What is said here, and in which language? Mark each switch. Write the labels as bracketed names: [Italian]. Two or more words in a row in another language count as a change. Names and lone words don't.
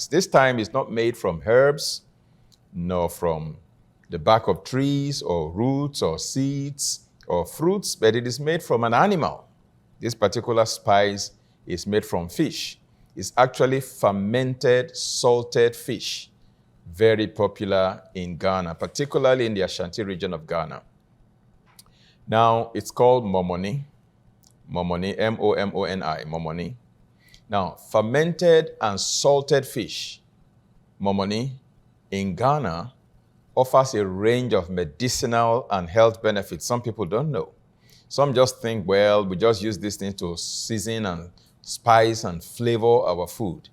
[English] This time it's not made from herbs, nor from the bark of trees, or roots, or seeds, or fruits, but it is made from an animal. This particular spice is made from fish. It's actually fermented, salted fish. Very popular in Ghana, particularly in the Ashanti region of Ghana. Now, it's called momoni. Momoni, M-O-M-O-N-I, momoni. Now, fermented and salted fish, momoni, in Ghana, offers a range of medicinal and health benefits some people don't know. Some just think, well, we just use this thing to season and spice and flavor our food.